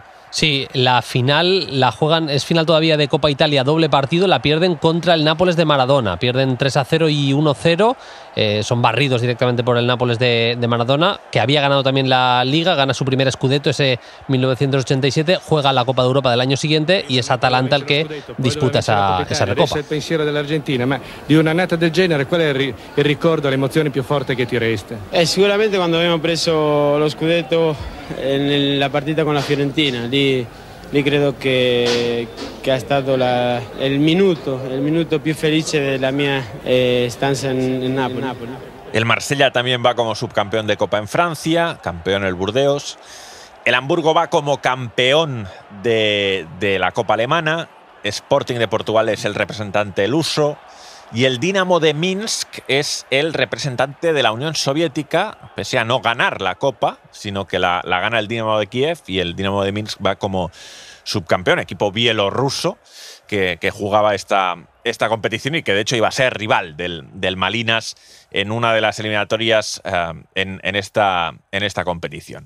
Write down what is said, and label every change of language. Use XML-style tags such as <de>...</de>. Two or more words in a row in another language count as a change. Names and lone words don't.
<es>Sí, la final la juegan, es final todavía de Copa Italia, doble partido, la pierden contra el Nápoles de Maradona, pierden 3-0 y 1-0, son barridos directamente por el Nápoles de Maradona, que había ganado también la Liga, gana su primer scudetto ese 1987, juega la Copa de Europa del año siguiente y es Atalanta el que disputa esa Recopa.</es> <it>Il pensiero dell'Argentina, ma di un'annata del genere, qual è il ricordo, l'emozione più forte che ti resta? Sicuramente quando abbiamo preso lo scudetto nella partita con la Fiorentina, lì credo che è stato il minuto più felice della mia stanza in Napoli.</it> <es>El Marsella también va como subcampeón de Copa en Francia, campeón el Burdeos. El Hamburgo va como campeón de la Copa alemana. Sporting de Portugal es el representante luso. Y el Dinamo de Minsk es el representante de la Unión Soviética, pese a no ganar la Copa, sino que la gana el Dinamo de Kiev y el Dinamo de Minsk va como subcampeón, equipo bielorruso que jugaba esta competición y que de hecho iba a ser rival del Malinas en una de las eliminatorias en esta competición.</es>